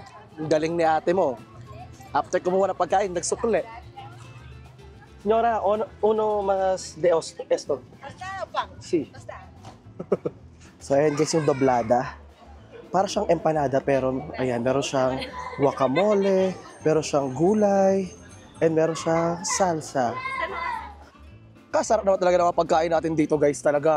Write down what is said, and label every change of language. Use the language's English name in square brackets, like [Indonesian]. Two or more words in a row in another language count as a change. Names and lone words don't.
[Filipino] Ang galing ni ate mo. After kumuha ng pagkain, nagsukle. [Spanish] Señora, uno más de esto. Sí. [Filipino] So ayan guys yung doblada. Para siyang empanada pero ayan, meron siyang guacamole, meron siyang gulay, and meron siyang salsa. Kasarap naman talaga ng mga pagkain natin dito guys talaga.